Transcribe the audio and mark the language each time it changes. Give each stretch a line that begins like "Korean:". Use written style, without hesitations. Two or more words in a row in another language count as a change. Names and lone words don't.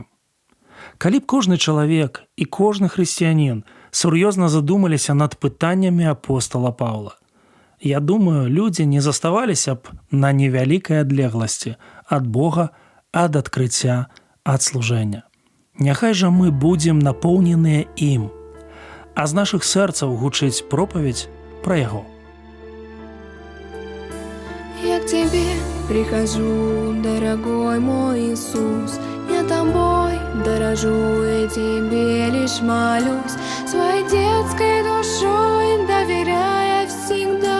Belarusian: Калі б кожны чалавек і кожны хрысціянін сур'ёзна задумаліся над пытаннямі апостала Паўла, я думаю, людзі не заставаліся б на невялікай адлегласці ад Бога, ад адкрыцця, ад служэння. Няхай жа мы будзем напоўненыя ім, а з нашых сэрцаў гучыць пропаведь пра яго.
Russian: Я к тебе прихожу, дорогой мой Иисус, я тобой дорожу и тебе лишь молюсь, своей детской душой доверяя всегда.